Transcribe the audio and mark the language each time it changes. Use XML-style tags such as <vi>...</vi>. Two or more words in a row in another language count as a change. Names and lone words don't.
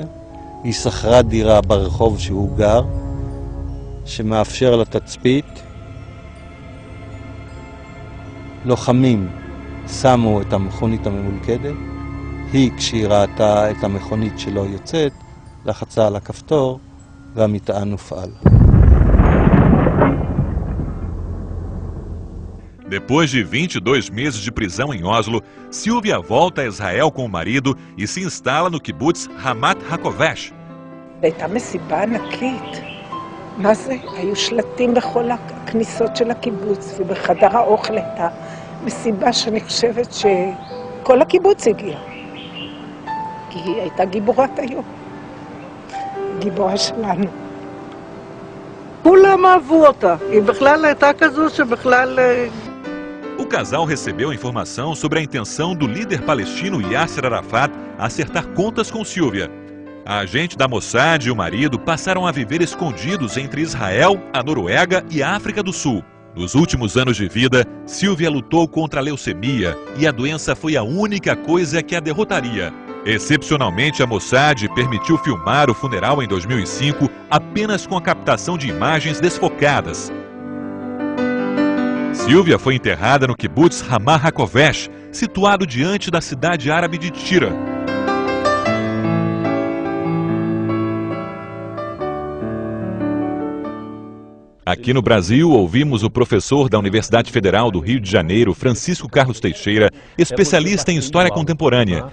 <he>היא שכרה דירה ברחוב שהוא גר, שמאפשר לה תצפית. לוחמים שמו את המכונית הממולכדת. היא, כשהיא ראתה את המכונית שלו יוצאת, לחצה על הכפתור והמטען הופעל.</he> <pt>Depois de 22 meses de prisão em Oslo, Silvia volta a Israel com o marido e se instala no קיבוץ רמת הכובש.</pt> <he>הייתה מסיבה ענקית. מה זה? היו שלטים בכל הכניסות של הקיבוץ, ובחדר האוכל הייתה מסיבה שאני חושבת שכל הקיבוץ הגיע. כי היא הייתה גיבורת היום. גיבורה שלנו. כולם אהבו אותה. היא בכלל הייתה כזו שבכלל...</he> <pt>O casal recebeu informação sobre a intenção do líder palestino Yasser Arafat acertar contas com Silvia. A agente da Mossad e o marido passaram a viver escondidos entre Israel, a Noruega e a África do Sul. Nos últimos anos de vida, Silvia lutou contra a leucemia e a doença foi a única coisa que a derrotaria. Excepcionalmente, a Mossad permitiu filmar o funeral em 2005 apenas com a captação de imagens desfocadas. Silvia foi enterrada no קיבוץ רמת הכובש, situado diante da cidade árabe de Tira. Aqui no Brasil, ouvimos o professor da Universidade Federal do Rio de Janeiro, Francisco Carlos Teixeira, especialista em história contemporânea.</pt>